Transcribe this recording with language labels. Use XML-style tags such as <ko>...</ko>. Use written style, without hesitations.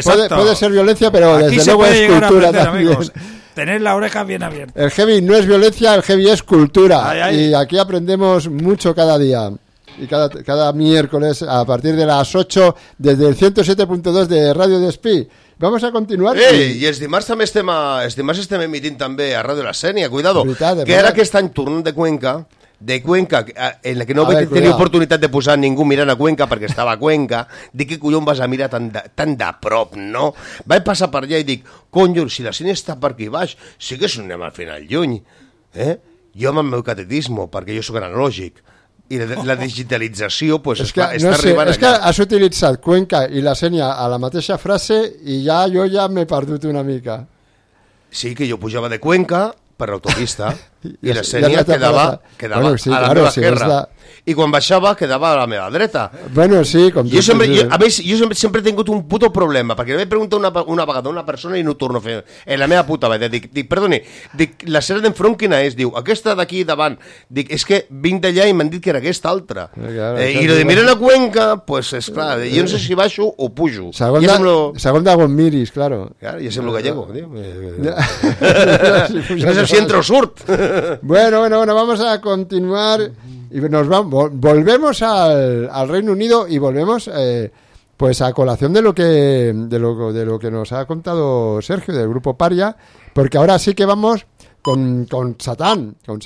<es>Puede ser violencia, pero aquí desde se luego puede es cultura aprender, también. Amigos, tener la oreja bien abierta. El heavy no es violencia, el heavy es cultura. Ay, ay. Y aquí aprendemos mucho cada día. Y cada miércoles a partir de las 8, desde el 107.2 de Radio Despí. Vamos a continuar.</es> <ca>Ei, i els dimarts també estem emitint també a Ràdio La Sénia, cuidado. Veritat, que ara que estan tornant de Cuenca, en la que no vaig tenir oportunitat de posar ningú mirant a Cuenca perquè estava a Cuenca, dic, que collons vas a mirar tan de prop, no? Vaig passar per allà i dic, conyo, si la Sénia està per aquí baix, sí que anem al final lluny, eh? Jo amb el meu catetismo, perquè jo sóc analògic. I la digitalització pues, es que, està no arribant allà. És que has utilitzat Cuenca i la Sénia a la mateixa frase i ja jo ja m'he perdut una mica. Sí, que jo pujava de Cuenca per l'autopista i la Sénia ja quedava bueno, sí, a la</ca> <es>claro,</es> <ca>meva esquerra. Sí, I quan baixava quedava a la meva dreta. Bueno, sí, com jo sempre, jo, a més, jo sempre he tingut un puto problema, perquè m'he preguntat una vegada a una persona i no torno a fer. En la meva puta vida, dic perdoni, dic, la cera d'enfront quina és? Diu, aquesta d'aquí davant. Dic, és que vinc d'allà i m'han dit que era aquesta altra. I lo de mirar la Cuenca, pues esclar, jo no sé si baixo o pujo. Segons de on miris, claro. Claro, ja semblo gallego. No sé si entro o surt.</ca> <es>Bueno, vamos a continuar... Y nos vamos, volvemos al Reino Unido y volvemos pues a colación de lo que nos ha contado Sergio del grupo Paria, porque ahora sí que vamos con Satán.</es>